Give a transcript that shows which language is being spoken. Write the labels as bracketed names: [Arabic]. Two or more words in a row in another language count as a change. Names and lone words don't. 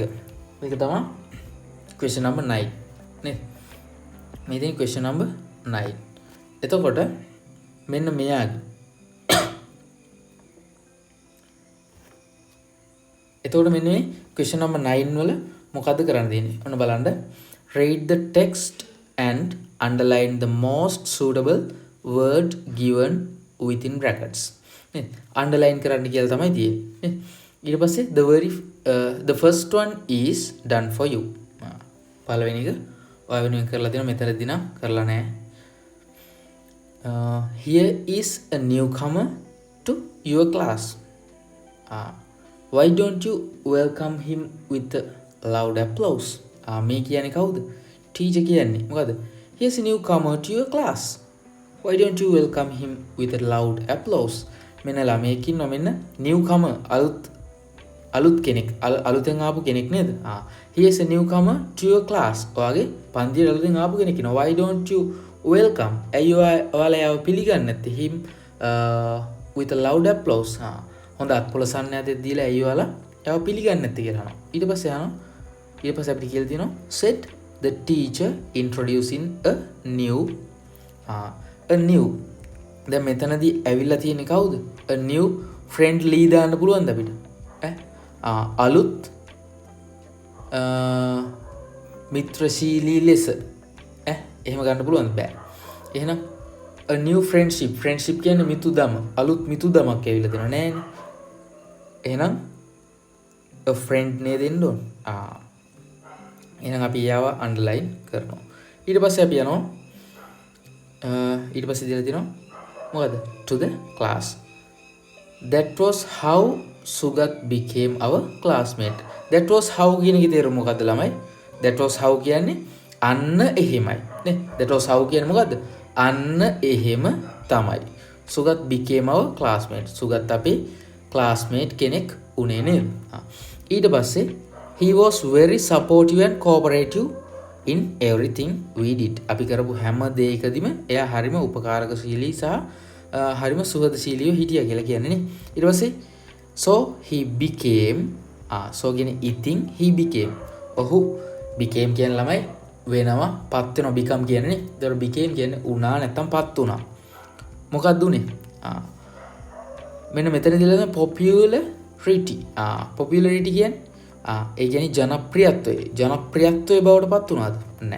[Sinhala] මේක තමයි [English] question number 9 [Sinhala] නේද? මේ තියෙන [English] question number 9. [Sinhala] එතකොට මෙන්න මෙයාගේ එතකොට මෙන්න මේ [English] question number 9 [Sinhala] වල මොකද්ද කරන්න තියෙන්නේ? ඔන්න බලන්න. [English] Read the text and underline the most suitable word given within brackets. [Sinhala] Underline කරන්න කියලා තමයි තියෙන්නේ. ඊට පස්සේ [English] the first one is done for you. [Sinhala] පළවෙනි එක ඔය වෙනුවෙන් කරලා දෙනවා. මෙතනදී නම් කරලා නැහැ. [English] Here is a newcomer to your class. Why don't you welcome him with a loud applause? [Sinhala] මේ කියන්නේ කවුද? ටීචර් කියන්නේ. මොකද? [English] Here's a newcomer to your class. Why don't you welcome him with a loud applause? [Sinhala] මෙන්න ළමයෙක් ඉන්නවා මෙන්න newcomer අලුත් කෙනෙක් අලුතෙන් ආපු කෙනෙක් නේද? [English] Here's a newcomer to your class. [Sinhala] ඔයාගේ පන්තියට අලුතෙන් ආපු කෙනෙක් ඉන්නවා. [English] Why don't you welcome? [Sinhala] ඔයාලා පිළිගන්නේ නැත්තේ [English] him with a loud applause. [Sinhala] හොඳ අත්පොළ සන්නෑතේ දීලා ඔයාලා පිළිගන්නේ නැත්තේ කියලා අහනවා. ඊට පස්සේ අහනවා ඊට පස්සේ අපිට කියලා තියෙනවා [English] said the teacher introducing a new [Sinhala] දැන් මෙතනදී ඇවිල්ලා තියෙන්නේ කවුද? [English] a new friendly [Sinhala] දාන්න පුළුවන්ද අපිට? අලුත් මිත්‍රශීලී ලෙස එහෙම ගන්න පුළුවන්ද? බෑ. එහෙනම් [English] a new friendship [Sinhala] කියන්නේ මිතුදම, අලුත් මිතුදමක් ඇවිල්ලා තියෙනවා නෑනේ. එහෙනම් [English] a friend [Sinhala] නේ දෙන්න ඕන. එහෙනම් අපි යාව අන්ඩර්ලයින් කරනවා. ඊට පස්සේ අපි යනවා ඊට පස්සේ දීලා තියෙනවා මොකද? [English] to the class. That was how Sugat became our classmate. That was how [Sinhala] කියන එකේ තේරුම මොකද්ද ළමයි? [English] That was how [Sinhala] කියන්නේ අන්න එහෙමයි නේ. [English] That was how [Sinhala] කියන්නේ මොකද්ද? අන්න එහෙම තමයි. [English] Sugat became our classmate. [Sinhala] Sugat අපේ classmate කෙනෙක් උනේ නේද? ඊට පස්සේ [English] he was very supportive and cooperative in everything we did. [Sinhala] අපි කරපු හැම දෙයකදීම එයා හරිම උපකාරකශීලී සහ හරිම සුහදශීලීව හිටියා කියලා කියන්නේ නේ. ඊට පස්සේ [English] so he became so [Sinhala] කියන්නේ ඉතින් [English] he became [Sinhala] ඔහු became කියන ළමයි වෙනවා පත් වෙනවා become කියන්නේ නේ. ඒතර became කියන්නේ උනා නැත්තම් පත් වුණා. මොකක්ද උනේ? මෙන්න මෙතනදී ළමයි popularity. popularity කියන්නේ ඒ කියන්නේ ජනප්‍රියත්වයේ බවට පත් වුණාද? නැහැ.